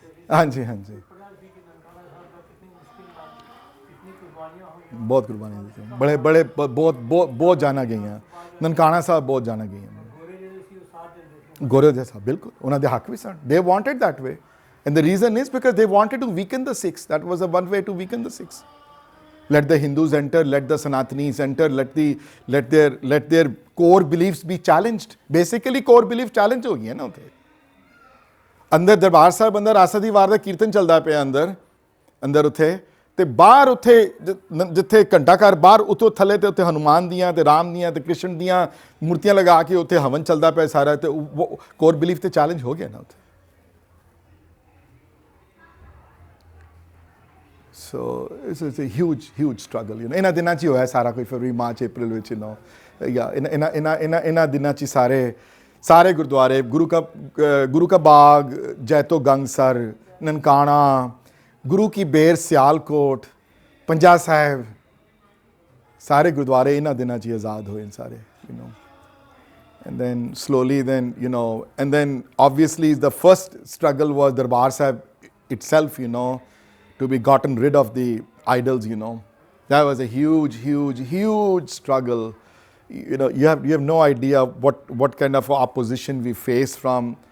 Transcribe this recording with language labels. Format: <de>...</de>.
<pa>ਹਾਂਜੀ ਹਾਂਜੀ, ਬਹੁਤ ਕੁਰਬਾਨੀਆਂ ਦਿੱਤੀਆਂ, ਬੜੇ ਬਹੁਤ ਜਾਨਾਂ ਗਈਆਂ। ਨਨਕਾਣਾ ਸਾਹਿਬ ਬਹੁਤ ਜਾਨਾਂ ਗਈਆਂ। ਗੋਰੇ ਦੇ ਸਾਹਿਬ ਬਿਲਕੁਲ ਉਹਨਾਂ ਦੇ ਹੱਕ ਵੀ ਸਨ।</pa> <en>They wanted that way and the reason is because they wanted to weaken the Sikhs. That was a one way to weaken the Sikhs. Let the Hindus enter, let the Sanatanis enter, let their core beliefs be challenged. Basically core belief challenge</en> <pa>ਹੋ ਗਈਆਂ ਨਾ ਉੱਥੇ। ਅੰਦਰ ਦਰਬਾਰ ਸਾਹਿਬ ਅੰਦਰ ਆਸਾ ਦੀ ਵਾਰ ਦਾ ਕੀਰਤਨ ਚੱਲਦਾ ਪਿਆ ਅੰਦਰ ਉੱਥੇ, ਤੇ ਬਾਹਰ ਉੱਥੇ ਜਿੱਥੇ ਘੰਟਾ ਘਰ ਬਾਹਰ ਉੱਤੋਂ ਥੱਲੇ ਤੇ ਉੱਥੇ ਹਨੂਮਾਨ ਦੀਆਂ ਤੇ ਰਾਮ ਦੀਆਂ ਤੇ ਕ੍ਰਿਸ਼ਨ ਦੀਆਂ ਮੂਰਤੀਆਂ ਲਗਾ ਕੇ ਉੱਥੇ ਹਵਨ ਚੱਲਦਾ ਪਿਆ ਸਾਰਾ, ਤੇ ਉਹ ਕੋਰ ਬਿਲੀਫ ਤੇ ਚੈਲੰਜ ਹੋ ਗਿਆ ਨਾ ਉੱਥੇ।</pa> <en>So it's a huge struggle.</en> <pa>ਇਹਨਾਂ ਦਿਨਾਂ 'ਚ ਹੀ ਹੋਇਆ ਸਾਰਾ ਕੁਝ, ਫਰਵਰੀ ਮਾਰਚ ਅਪ੍ਰੈਲ ਵਿੱਚ ਇਹਨਾਂ ਦਿਨਾਂ 'ਚ ਸਾਰੇ ਗੁਰਦੁਆਰੇ ਗੁਰੂ ਕਾ ਬਾਗ, ਜੈਤੋ ਗੰਗਸਰ, ਨਨਕਾਣਾ, ਗੁਰੂ ਕੀ ਬੇਰ ਸਿਆਲਕੋਟ, ਪੰਜਾ ਸਾਹਿਬ, ਸਾਰੇ ਗੁਰਦੁਆਰੇ ਇਹਨਾਂ ਦਿਨਾਂ 'ਚ ਹੀ ਆਜ਼ਾਦ ਹੋਏ ਸਾਰੇ।</pa> <en>And then slowly and then obviously the first struggle was Darbar Sahib itself, to be gotten rid of the idols, That was a huge struggle. You have no idea what kind of opposition we faced from</en>